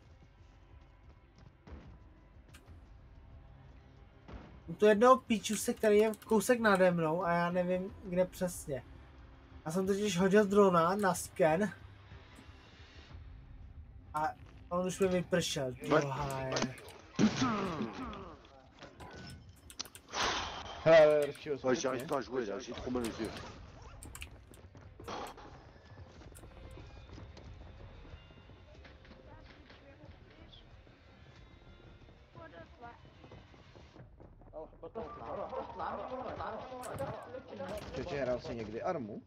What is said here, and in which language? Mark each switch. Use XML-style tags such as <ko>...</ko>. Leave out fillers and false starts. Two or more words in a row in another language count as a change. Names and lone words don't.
<cs>Tu jednoho píčuse, který je kousek nade mnou a já nevím, kde přesně. Já jsem totiž hodil drona na sken. A on už mi vypršel. Hele,</cs> <fr>Ouais, j'arrive pas à jouer là, j'ai trop mal aux yeux.</fr> <cs>Čeče, hrál jsi někdy Armu?</cs>